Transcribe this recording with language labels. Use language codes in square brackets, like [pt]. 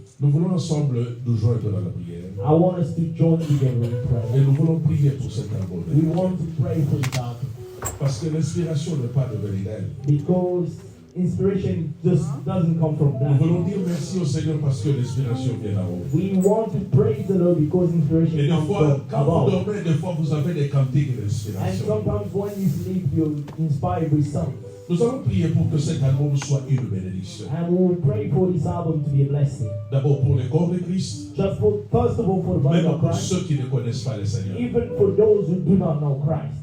[fr] Nous voulons ensemble nous joindre dans la prière. [en] I want us to join together in prayer. [fr] Et nous voulons prier pour cet album. [en] We want to pray for this album. [fr] Parce que l'inspiration n'est pas de venir d'elle. [en] Because inspiration just doesn't come from [fr] Nous [en] that. [fr] voulons dire merci au Seigneur parce que l'inspiration vient d'en haut. [en] We want to praise the Lord because inspiration [fr] Et des [en] comes [fr] fois, [en] from [fr] quand vous [en] above. [fr] dormez, des fois vous avez des cantiques [en] And [fr] d'inspiration. [en] sometimes when you sleep, you're inspired with songs. [fr] Nous allons prier pour que cet album soit une bénédiction. [en] And we will pray for this album to be a blessing. [fr] D'abord pour le corps de Christ, [en] Just for, first of all, for the body [fr] même [en] of [fr] pour [en] Christ, [fr] ceux qui ne connaissent pas le Seigneur. [en] even for those who do not know Christ.